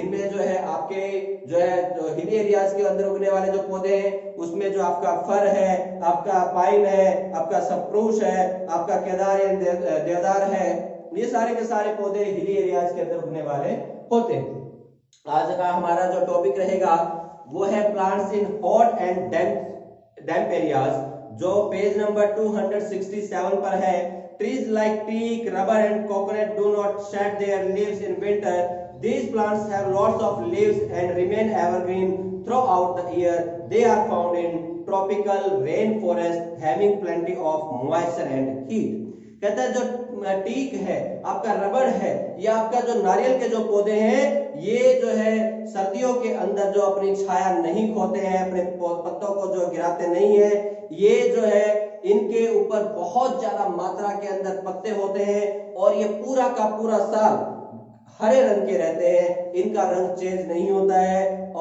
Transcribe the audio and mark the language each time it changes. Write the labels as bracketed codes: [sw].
[hi] इनमें जो है आपके जो है हिली एरियाज के अंदर उगने वाले जो पौधे हैं, उसमें जो आपका फर है, आपका पाइन है, आपका सप्रूस है, आपका केदार या देवदार है, ये सारे के सारे पौधे हिली एरियाज के अंदर उगने वाले होते हैं। आज का हमारा जो टॉपिक रहेगा वो है [en] plants in hot and damp areas, [hi] जो पेज नंबर 267 पर है। [en] Trees like teak, rubber and coconut do not shed their leaves in winter. These plants have lots of leaves and remain evergreen throughout the year. They are found in tropical rainforest having plenty of moisture and heat. [hi] कहता है जो teak है, आपका रबड़ है, या आपका जो नारियल के जो पौधे हैं, ये जो है सर्दियों के अंदर जो अपनी छाया नहीं खोते हैं, अपने पत्तों को जो गिराते नहीं है, ये जो है इनके ऊपर बहुत ज्यादा मात्रा के अंदर पत्ते होते हैं और ये पूरा का पूरा साल हरे रंग के रहते हैं, इनका रंग चेंज नहीं होता है।